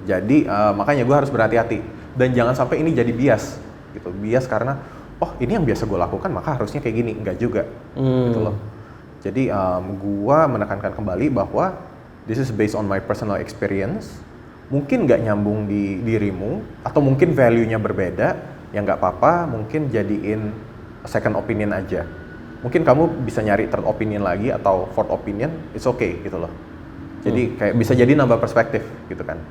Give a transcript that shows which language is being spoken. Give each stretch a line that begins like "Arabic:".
Indonesian: Jadi makanya gue harus berhati-hati dan jangan sampai ini jadi bias. Gitu. Bias karena ini yang biasa gue lakukan maka harusnya kayak gini, enggak juga. Gitu loh. Jadi gue menekankan kembali bahwa
English: this is based on my personal experience.
Indonesian: Mungkin nggak nyambung di dirimu atau mungkin value-nya berbeda, ya nggak apa-apa. Mungkin jadiin
English: second opinion
Indonesian: aja. Mungkin kamu bisa nyari
English: third opinion
Indonesian: lagi atau
English: fourth opinion, it's okay
Indonesian: gitu loh. Jadi kayak bisa jadi nambah perspektif gitu kan.